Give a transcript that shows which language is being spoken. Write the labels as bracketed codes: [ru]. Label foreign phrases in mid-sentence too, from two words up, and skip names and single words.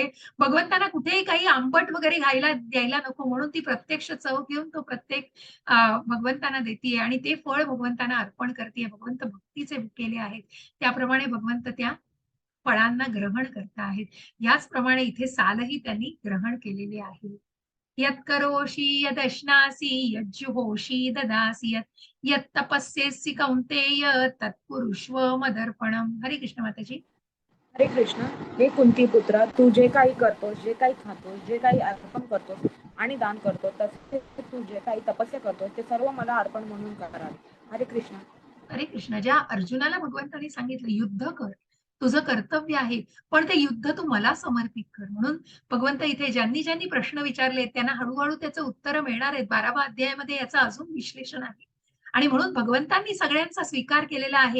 [mr] भगवंतांना कुठेही काही आंबट वगैरे द्यायला नको, म्हणून ती प्रत्यक्ष चव घेऊन तो प्रत्येक भगवंतांना देतीये आणि ते फळ भगवंतांना अर्पण करते. भगवंत भक्तीचे भुकेले आहेत, त्याप्रमाणे भगवंत त्या फळांना ग्रहण करता आहेत. याचप्रमाणे इथे सालही त्यांनी ग्रहण केलेले आहे. [sa] यत्करोषि यदश्नासि यज्जुहोषि ददासि यत्तपस्येसि कौन्तेय तत्कुरुष्व मदर्पणम. [mr] हरे कृष्ण माताजी. हरे कृष्ण. हे कुंती पुत्रा, तू जे काही करतोस, जे काही खातोस, जे काही अर्पण करतोस आणि दान करतोस, तसे तू जे काही तपस्या करतोस ते सर्व मला अर्पण म्हणून करावे. हरे कृष्ण. हरे कृष्ण. ज्या अर्जुनाला भगवंतांनी सांगितलं युद्ध कर, तुझं कर्तव्य आहे, पण ते युद्ध तू मला समर्पित कर. म्हणून भगवंत इथे ज्यांनी ज्यांनी प्रश्न विचारले त्यांना हळूहळू त्याचं उत्तर मिळणार आहेत. 12व्या अध्यायामध्ये याचं अजून विश्लेषण आहे. आणि म्हणून भगवंतांनी सगळ्यांचा स्वीकार केलेला आहे.